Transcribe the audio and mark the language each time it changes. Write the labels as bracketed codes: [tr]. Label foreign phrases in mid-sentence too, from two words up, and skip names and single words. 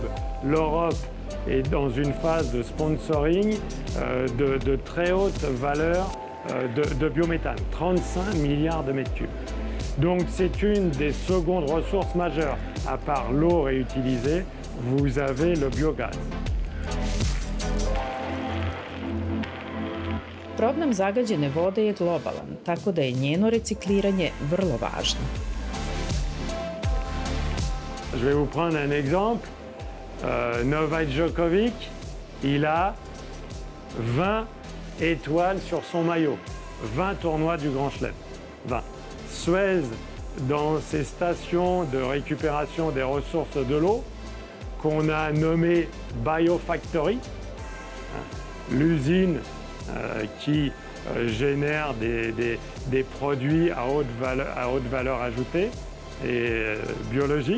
[fr] L'Europe est dans une phase de sponsoring de très haute valeur de biométhane, 35 milliards de mètres cubes. Donc c'est une des secondes ressources majeures. À part l'eau réutilisée, vous avez le biogaz. [sr] Problem zagađene vode je globalan, tako da je njeno recikliranje vrlo važno. [fr] Je vais vous prendre un exemple. Novak Djokovic, il a 20 étoiles sur son maillot, 20 tournois du Grand Chelem, 20. Suez, dans ses stations de récupération des ressources de l'eau, qu'on a nommée Biofactory, l'usine qui génère des produits à haute valeur ajoutée et biologique.